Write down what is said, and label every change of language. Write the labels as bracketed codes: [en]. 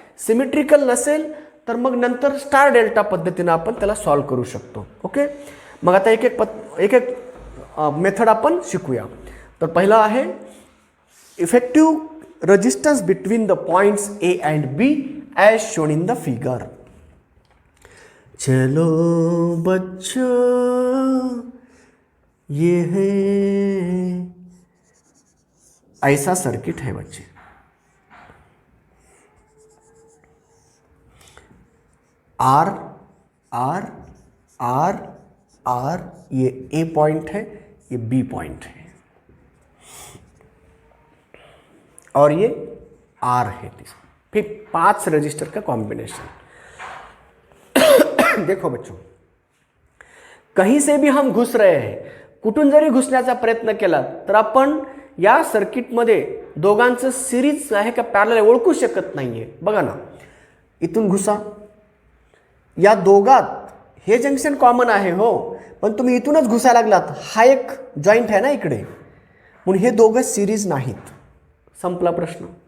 [mr] Symmetrical नसेल तर मग नंतर स्टार डेल्टा पद्धतीने आपण त्याला सॉल्व्ह करू शकतो. ओके, मग आता एक एक मेथड आपण शिकूया. तर पहिला आहे [en] Effective resistance between the points A and B as shown in the figure. [hi] चलो बच्चों ये है, ऐसा सर्किट है बच्चे. आर आर आर आर, ये ए पॉइंट है, ये बी पॉइंट है, और ये आर है. फिर 5 रजिस्टर का कॉम्बिनेशन. देखो बच्चों, कहीं से भी हम घुस रहे हैं, [mr] कुठून जरी घुसण्याचा प्रयत्न केला तर आपण या सर्किटमध्ये दोघांचं सिरीज आहे का पॅरलल ओळखू शकत नाहीये. बघा ना, इथून घुसा, या दोघात हे जंक्शन कॉमन आहे हो, पण तुम्ही इथूनच घुसायला लागलात, हा एक जॉईंट आहे ना इकडे, म्हणून हे दोघं सिरीज नाहीत. संपला प्रश्न.